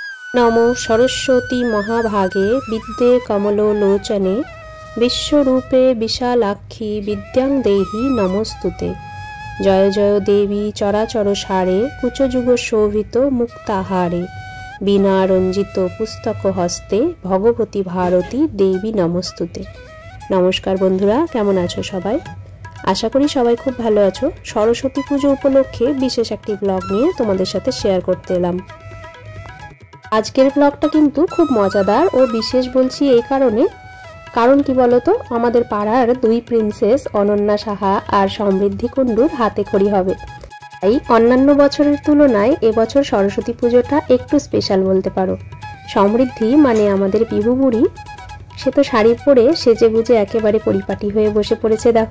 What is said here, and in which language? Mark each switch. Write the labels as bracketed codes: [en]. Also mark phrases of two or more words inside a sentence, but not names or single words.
[sa] नमो सरस्वती महाभागे विद्ये कमलोलोचने विश्वरूपे विशालाक्षी विद्यां देहि नमस्तुते। जय जय देवी चराचर सारे कुचजुग शोभित मुक्ताहारे बिना रंजित पुस्तक हस्ते भगवती भारती देवी नमस्तुते। [bn] নমস্কার বন্ধুরা, কেমন আছো সবাই? আশা করি সবাই খুব ভালো আছো। সরস্বতী পুজো উপলক্ষে বিশেষ একটি ব্লগ নিয়ে তোমাদের সাথে শেয়ার করতে এলাম। আজকের ব্লগটা কিন্তু খুব মজাদার আর বিশেষ বলছি এই কারণে, কারণ কি বলতো, আমাদের পাড়ার দুই প্রিন্সেস অনন্যা সাহা আর সমৃদ্ধি কুণ্ডুর হাতে খড়ি হবে। তাই অন্যান্য বছরের তুলনায় এবছর সরস্বতী পুজোটা একটু স্পেশাল বলতে পারো। সমৃদ্ধি মানে আমাদের বিহু বুড়ি, সে তো শাড়ি পরে সেজে গুজে একেবারে পরিপাটি হয়ে বসে পড়েছে দেখো।